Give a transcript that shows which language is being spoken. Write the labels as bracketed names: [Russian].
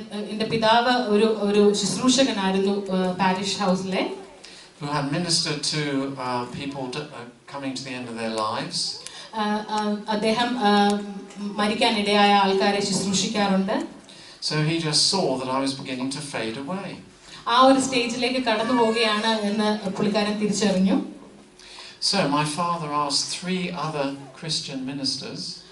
[Malayalam] എന്റെ പിതാവ് ഒരു ശുശ്രൂഷകനായിരുന്നു പാരിഷ് ഹൗസിലെ. [English] Who had ministered to people coming to the end of their lives. [Malayalam] അദ്ദേഹം മരിക്കാനിടയായ ആൾക്കാരെ ശുശ്രൂഷിക്കാറുണ്ട്. [English] So he just saw that I was beginning to fade away. [Malayalam] ആ ഒരു സ്റ്റേജിലേക്ക് കടന്നു പോവുകയാണ് എന്ന് പുള്ളിക്കാരൻ തിരിച്ചറിഞ്ഞു. [English] So my father asked 3 other Christian ministers.